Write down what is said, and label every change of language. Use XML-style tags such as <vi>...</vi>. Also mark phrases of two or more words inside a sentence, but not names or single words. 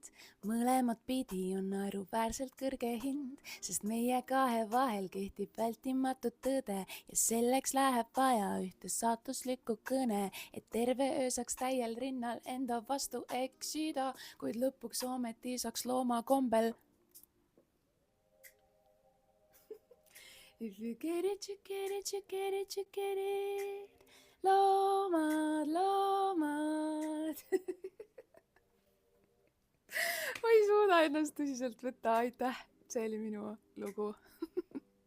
<et>Mõlemat pidi on naeruväärselt kõrge hind, sest meie kahe vahel kehtib vältimatu tõde. Ja selleks läheb vaja ühte saatuslikku kõne, et terve öö saaks täiel rinnal enda vastu eksida, kuid lõpuks ometi saaks looma kombel.</et> <en>If you get it, you get it, you get it, you get it.</en> <et>Loomad, loomad. Ma ei suuda ennast tõsiselt võtta, aitäh. See oli minu lugu.</et>